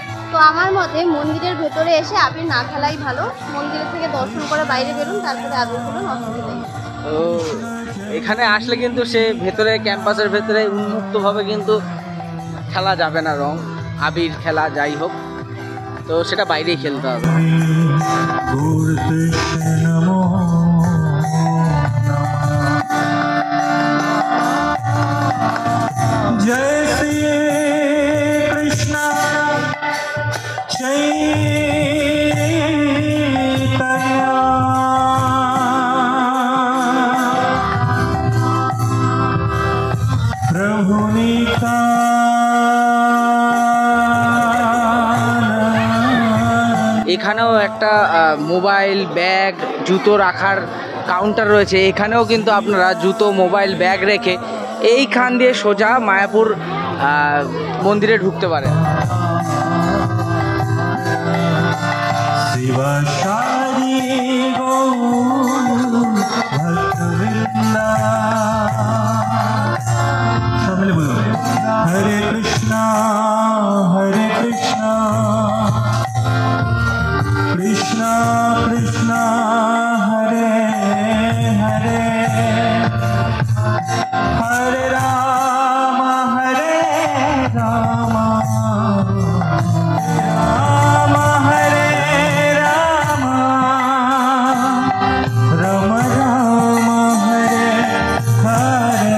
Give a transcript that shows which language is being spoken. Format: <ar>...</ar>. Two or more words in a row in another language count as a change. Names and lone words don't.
<bn>তো আমার মতে মন্দিরের ভেতরে এসে আবির না খেলাই ভালো, মন্দিরের থেকে দর্শন করে বাইরে বেরোন, তারপরে আবিরগুলো অসুবিধা নেই। তো এখানে আসলে কিন্তু সে ভেতরে ক্যাম্পাসের ভেতরে উন্মুক্তভাবে কিন্তু খেলা যাবে না, রং আবির খেলা যাই হোক, তো সেটা বাইরেই খেলতে হবে।</bn> <hi>जय श्री कृष्ण चैतन्य प्रभु नित्यानंद।</hi> <bn>এখানেও একটা মোবাইল ব্যাগ জুতো রাখার কাউন্টার রয়েছে। এখানেও কিন্তু আপনারা জুতো মোবাইল ব্যাগ রেখে এইখান দিয়ে সোজা মায়াপুর মন্দিরে ঢুকতে পারেন।</bn> <hi>शिवशारी गौर भक्तवृंदा सब मिले बोलो हरे कृष्णा</hi> <sa>कृष्णा कृष्णा हरे हरे हरे राम राम हरे राम राम राम हरे हरे।</sa>